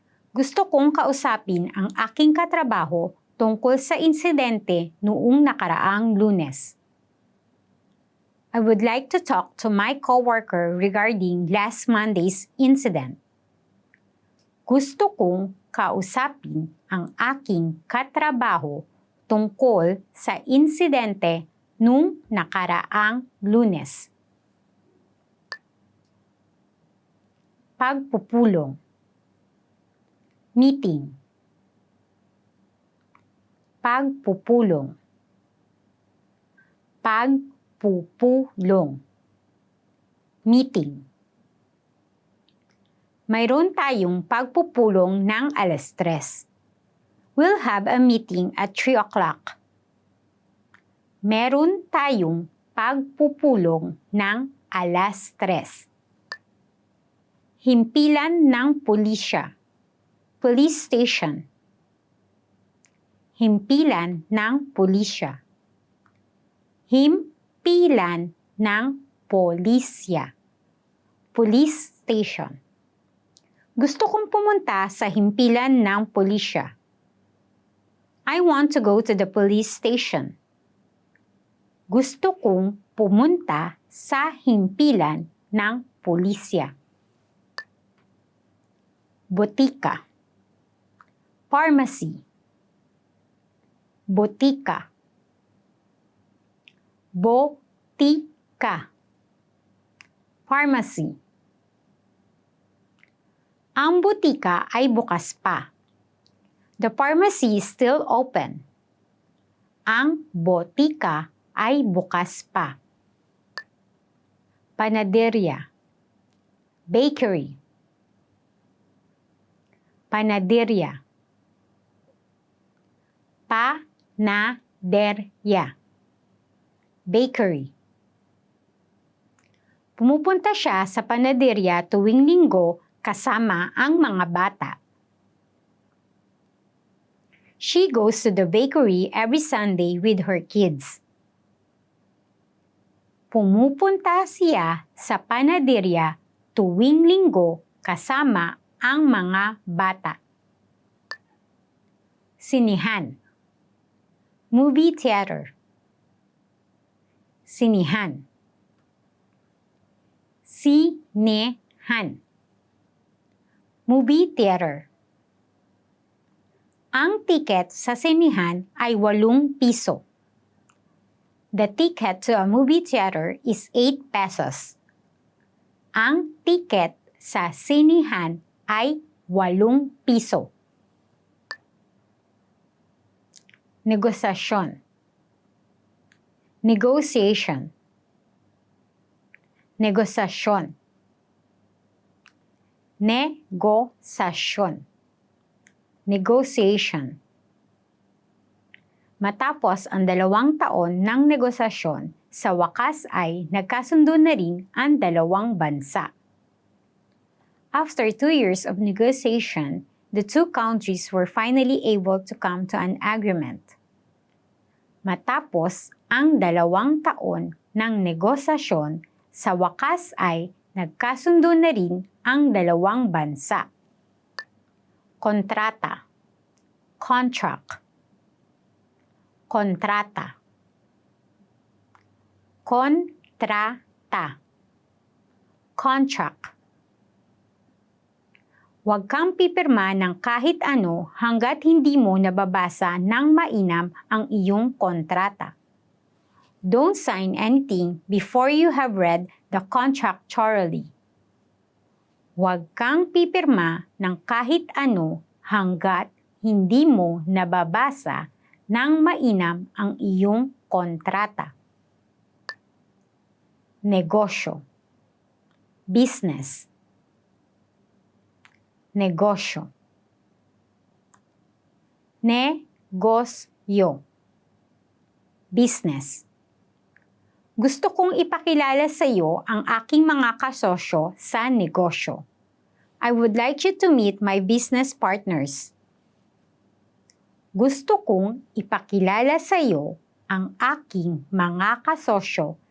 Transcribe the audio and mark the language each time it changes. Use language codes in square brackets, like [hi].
[tl] Gusto kong kausapin ang aking katrabaho tungkol sa insidente noong nakaraang Lunes. [en] I would like to talk to my coworker regarding last Monday's incident. [tl] Gusto kong kausapin ang aking katrabaho tungkol sa insidente nung nakaraang Lunes. Pagpupulong. [en] Meeting. [tl] Pagpupulong. Pagpupulong. [en] Meeting. [tl] Mayroon tayong pagpupulong ng 3:00. [en] We'll have a meeting at 3 o'clock. [tl] Meron tayong pagpupulong ng 3:00. Himpilan ng pulisya. [en] Police station. [tl] Himpilan ng pulisya. Himpilan ng polisya. [en] Police station. [tl] Gusto kong pumunta sa himpilan ng pulisya. [en] I want to go to the police station. [tl] Gusto kong pumunta sa himpilan ng pulisya. Botika. [en] Pharmacy. [tl] Botika. Botika. [en] Pharmacy. [tl] Ang botika ay bukas pa. [en] The pharmacy is still open. [tl] Ang botika ay bukas pa. Panaderia. [en] Bakery. [tl] Panaderia. Panaderia. [en] Bakery. [tl] Pumupunta siya sa panaderia tuwing linggo kasama ang mga bata. [en] She goes to the bakery every Sunday with her kids. [tl] Pumupunta siya sa panaderia tuwing linggo kasama ang mga bata. Sinihan. [en] Movie theater. [tl] Sinihan. Sinehan. [en] Movie theater. [tl] Ang tiket sa sinihan ay 8 piso. [en] The ticket to a movie theater is 8 pesos. [tl] Ang tiket sa sinihan ay 8 piso. Negosasyon. [en] Negotiation. [tl] Negosasyon. Negosasyon. [en] Negotiation. [tl] Matapos ang 2 taon ng negosasyon, sa wakas ay nagkasundo na rin ang 2 bansa. [en] After 2 years of negotiation, the 2 countries were finally able to come to an agreement. [tl] Matapos ang 2 taon ng negosasyon, sa wakas ay nagkasundo na rin ang 2 bansa. Kontrata. [en] Contract. [tl] Kontrata. Kontrata. [en] Contract. [tl] Huwag kang pipirma ng kahit ano hanggat hindi mo nababasa ng mainam ang iyong kontrata. [en] Don't sign anything before you have read the contract thoroughly. [tl] Huwag kang pipirma ng kahit ano hanggat hindi mo nababasa ng mainam ang iyong kontrata. Negosyo. [en] Business. [tl] Negosyo. Negosyo. [en] Business. [tl] Gusto kong ipakilala sa iyo ang aking mga kasosyo sa negosyo. [en] I would like you to meet my business partners. [tl] Gusto kong ipakilala sa iyo ang aking mga kasosyo